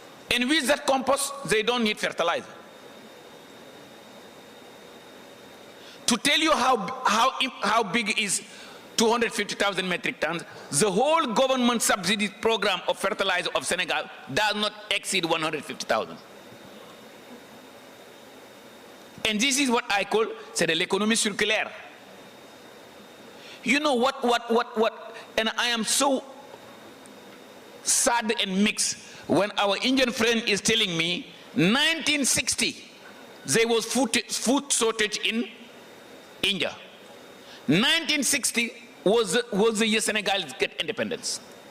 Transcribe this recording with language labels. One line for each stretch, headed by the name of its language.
English: And with that compost, they don't need fertilizer. To tell you how big is 250,000 metric tons, the whole government subsidy program of fertilizer of Senegal does not exceed 150,000. And this is what I call,
French: c'est de l'économie circulaire.
English: You know what, and I am so sad and mixed when our Indian friend is telling me 1960 there was food shortage in India. 1960 was the year Senegal get independence.